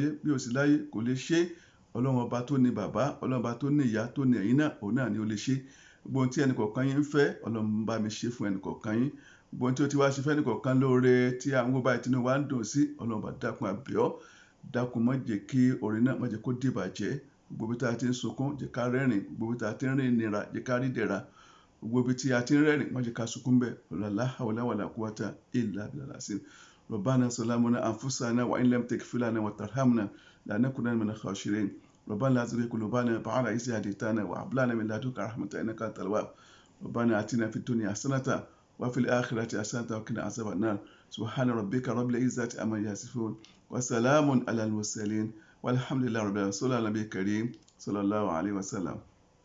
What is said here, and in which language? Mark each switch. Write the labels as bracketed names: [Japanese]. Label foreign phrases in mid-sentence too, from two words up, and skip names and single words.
[Yoruba] bí ó sì láyé kò lè ṣe ọlọ́run ọba tó ní bàbá ọlọ́run ọba tó ní ìyá tó ní ẹ̀yin náà òun náà ni ó lè ṣe gbogbo ohun tí ẹnìkọ̀ọ̀kan yín ń fẹ́ ọlọ́run bá mi ṣe fún ẹnìkọ̀ọ̀kan yín gbogbo ohun tí ó ti wá ṣe fẹ́ ẹnìkọ̀ọ̀kan lóore tí àwọn gbogbo báyìí tinú wa ń dùn sí ọlọ́run bá dákun àbíọ́ dákun má jẹ́ kí orin náà má jẹ́ kó dìbàjẹ́ gbogbo bí tá a ti ń sunkún jẹ́ ká rẹ́rìn gbogbo bí tá a ti ń rìn nira jẹ́ ká rí dẹ̀ra gbogbo bí tí a ti ń rẹ́rìn má jẹ́ ká sunkún bẹ́ẹ̀ [Arabic] لا حول ولا قوة إلا بالله العظيم ربنا ظلمنا أنفسنا وإن لم تغفر لنا وترحمنا لنكونن من الخاسرين ربنا لا تزغ قلوبنا بعد إذ هديتنا وهب لنا من لدنك رحمة إنك أنت الوهاب ربنا آتنا في الدنيا حسنة وفي الآخرة حسنة وقنا عذاب النار سبحان ربك رب العزة عما يصفون وسلام على المرسلين والحمد لله رب العالمين صلى الله عليه وسلم